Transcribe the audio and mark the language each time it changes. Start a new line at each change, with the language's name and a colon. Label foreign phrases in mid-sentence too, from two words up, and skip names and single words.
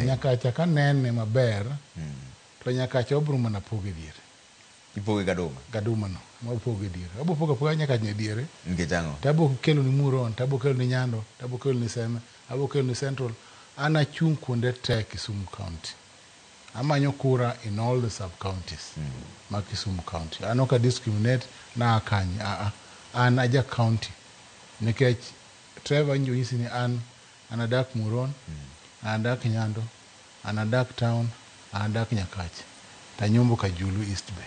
Luo (Kenya and Tanzania): Nyakach ka nene maber, to Nyakach obro mana poge diere. Ipoge Gaduma? Gaduma no, ma poge diere. Abo poge Nyakach ne diere. Nikech ang'o? Tabo kelo ni Muron, tabo kelo ni Nyando, tabo kelo ni Seme, abo kelo ni Central. Ana chung kuonde te Kisumu County. Amanyo kura
English: in all the sub-counties
Luo (Kenya and Tanzania): ma Kisumu County. Ano ka discriminate na akanyi. An aja county. Nikech Trevor njo yisi ni an adak Muron, adak Nyando, adak town, adak Nyakach. Tanyumbu Kajulu East Bay.